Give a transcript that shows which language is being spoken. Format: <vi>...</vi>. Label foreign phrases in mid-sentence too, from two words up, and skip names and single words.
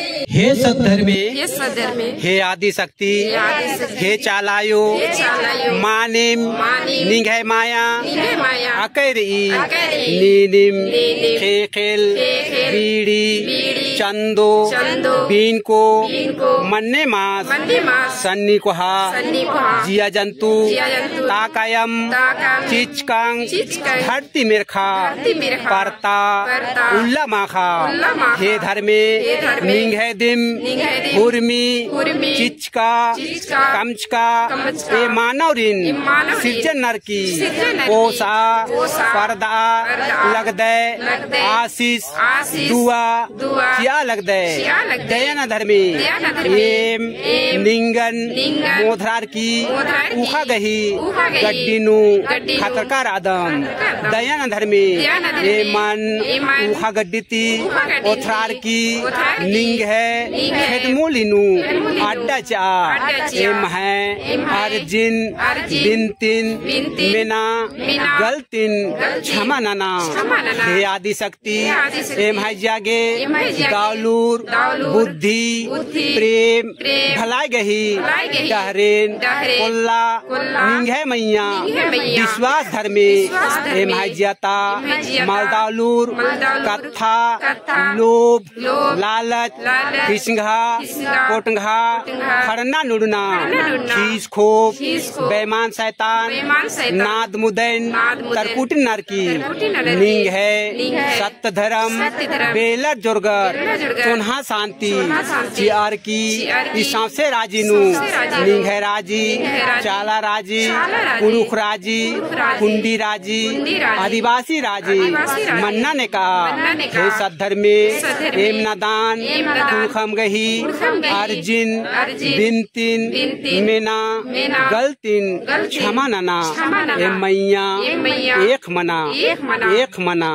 <kru>हे सद्धर्मे, हे आदि शक्ति, हे चालायो, मानिम, निंगे माया, अकैरी, नीनिम, खेखेल, बीड़ी, चंदो, बीनको, मन्ने मास, सन्नी कोहा, जिया जंतु, ताकायम, चिचकांग, धरती मिरखा, परता, उल्ला माखा, हे धर्मे, निंगे दिम, हुर्मी, चिचका, कमचका, ए मानवरिन, सिर्जन नरकी, पोसा, पर्दा, लगदे, आशीष, दुआ, क्या लगदे, दयाना धर्मी, एम, निंगन, मोधरार की, उखा गही, गड्डीनु, खतरकार आदम, दयाना धर्मी, ए मन, उखा गड्डीती, ओथरार की, निंग है, खेतमोलिनु, अड्डा चा, एम है, अर्जिन, बिंतिन, मिना, गलतिन, क्षमा नाना, हे आदि शक्ति, एम है जागे, दालूर, बुद्धि, प्रेम, भलाई गही, डहरेन, कोल्ला, निंगे मैया, विश्वास धर्मे, एम है ज्याता, मालदालूर, कथा, लोभ, लालच, किसंघा, कोटंघा, खरना नुड़ना, खीस खोप, बेमान शैतान, नाद मुदैन, तरकुट नरकी, निंग है, सत्य धर्म, बेलर जोरगर, चुन्हा शांति, चियार की, इसाम से राजीनु, निंग है राजी, चाला राजी, पुरुष राजी, कुंडी राजी, आदिवासी राजी, मन्ना ने कहा, हे सद्धर्मे, एम नदान, कुलखम गही, अर्जिन, बिंतिन, मेना, गलतिन, क्षमा नाना, एम मैया, एक मना, एक मना।</kru>